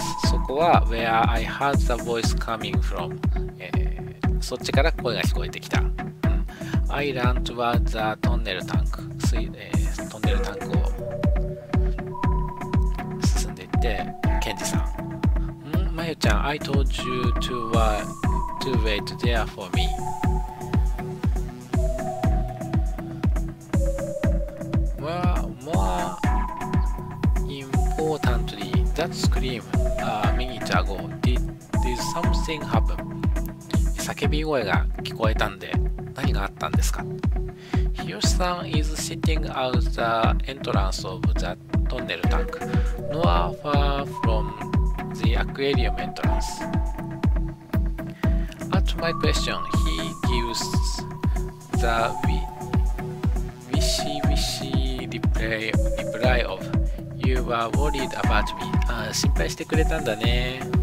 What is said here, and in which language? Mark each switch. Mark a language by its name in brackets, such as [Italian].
[Japanese] そこは [English] where I heard the voice coming from、 [Japanese] そっちから声が聞こえてきた。 [English] I ran toward the tunnel tank、 [Japanese] トンネルタンクを進んでいって、 [English] ケンジさん。まゆちゃん、I told you to wait there for me. More importantly, that scream a minute ago did something happen? [Japanese] 叫び声が聞こえたんで何があったんですか？ [English] Hiyoshi-san is sitting out the entrance of the tunnel tank, nor far from the aquarium entrance. At my question, he gives the wishy-wishy reply of, You were worried about me. [Japanese] 心配してくれたんだね。